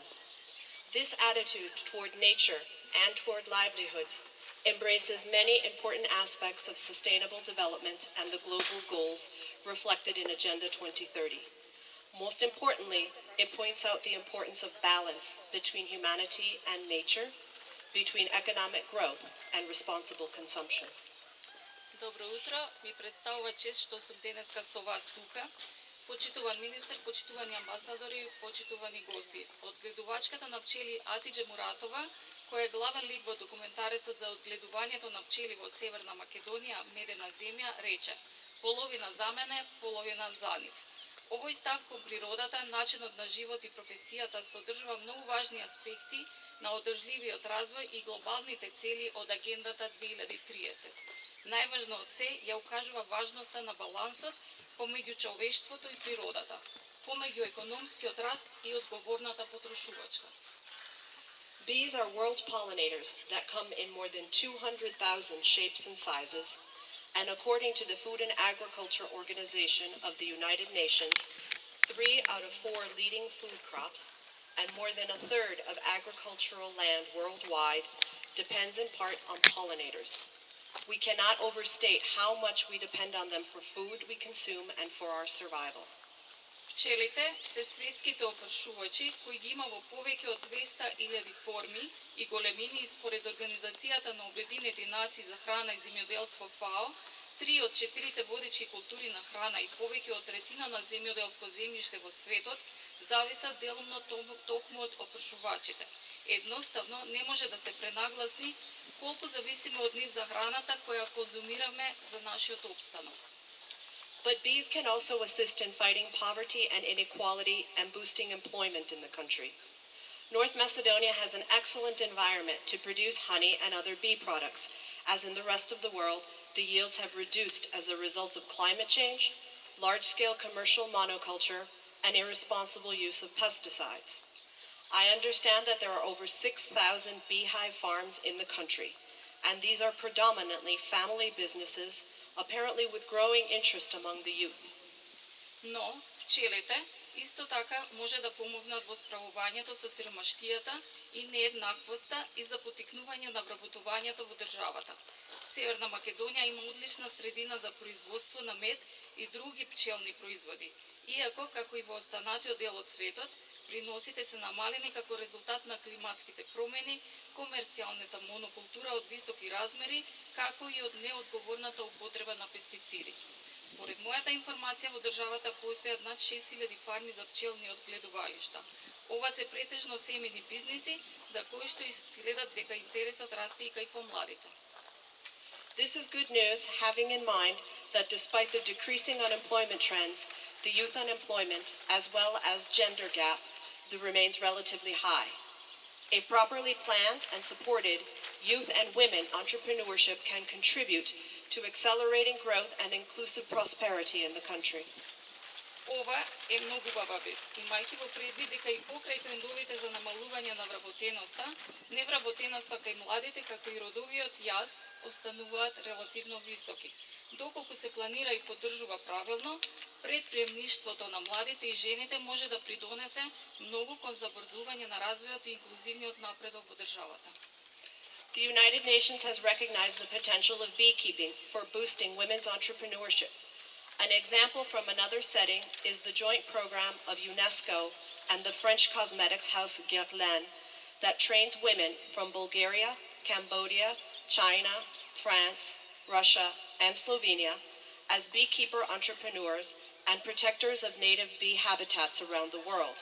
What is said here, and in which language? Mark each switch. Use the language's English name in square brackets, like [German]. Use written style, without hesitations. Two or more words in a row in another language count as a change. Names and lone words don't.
[English] This attitude toward nature and toward livelihoods embraces many important aspects of sustainable development and the global goals reflected in Agenda 2030. Most importantly, it points out the importance of balance between humanity and nature, between economic growth and responsible consumption. [Macedonian] Добро утро, ми представува чест што сум денеска со вас тука. Почитуван министер, почитувани амбасадори, почитувани гости. Одгледувачката на пчели Атидже Муратова, која е главен лик во документарецот за одгледувањето на пчели во Северна Македонија, Медена земја, рече: "Половина за мене, половина за нив." Овој став кон природата, начинот на живот и професијата содржува многу важни аспекти на одржливиот развој и глобалните цели од Агендата 2030. Најважно од се ја укажува важноста на балансот помеѓу човештвото и природата, помеѓу економскиот раст и одговорната потрошувачка. [English] Bees are world pollinators that come in more than 200,000 shapes and sizes, and according to the Food and Agriculture Organization of the United Nations, 3 out of 4 leading food crops and more than a third of agricultural land worldwide depends in part on pollinators. We cannot overstate how much we depend on them for food we consume and for our survival. [Macedonian] Пчелите се светските опршувачи кои ги има во повеќе од 200.000 форми и големини и според Организацијата на Обединетите нации за храна и земјоделство ФАО, 3 од 4 водечки култури на храна и повеќе од третина на земјоделско земјиште во светот зависат делумно токму од опршувачите. Едноставно не може да се пренагласни колку зависиме од нив за храната која конзумираме за нашиот опстанок. [English] But bees can also assist in fighting poverty and inequality and boosting employment in the country. North Macedonia has an excellent environment to produce honey and other bee products, as in the rest of the world, the yields have reduced as a result of climate change, large-scale commercial monoculture, and irresponsible use of pesticides. I understand that there are over 6,000 beehive farms in the country, and these are predominantly family businesses, apparently with growing interest among the youth. [Macedonian] Но пчелите исто така може да помогнат во справувањето со сиромаштијата и нееднаквоста и за поттикнување на вработувањето во државата. Северна Македонија има одлична средина за производство на мед и други пчелни производи, иако, како и во останатиот дел од светот, приносите се намалени како резултат на климатските промени, комерцијалната монокултура од високи размери, како и од неодговорната употреба на пестициди. Според мојата информација во државата постојат над 6.000 фарми за пчелни одгледувалишта. Ова се претежно семени бизниси за кои што изгледат дека интересот расте и кај помладите. [English] This is good news, having in mind that despite the decreasing unemployment trends, the youth unemployment, as well as gender gap, remains relatively high. A properly planned and supported youth and women entrepreneurship can contribute to accelerating growth and inclusive prosperity in the country. [Macedonian] Ова е многу убава вест, имајќи во предвид дека и покрај трендовите за намалување на вработеноста, невработеноста кај младите, како и родовиот јаз, остануваат релативно високи. Доколку се планира и поддржува правилно, предприемништвото на младите и жените може да придонесе многу кон забрзување на развојот и инклузивниот напредок во државата. [English] The United Nations has recognized the potential of beekeeping for boosting women's entrepreneurship. An example from another setting is the joint program of UNESCO and the French cosmetics house Guerlain that trains women from Bulgaria, Cambodia, China, France, Russia, and Slovenia as beekeeper entrepreneurs and protectors of native bee habitats around the world.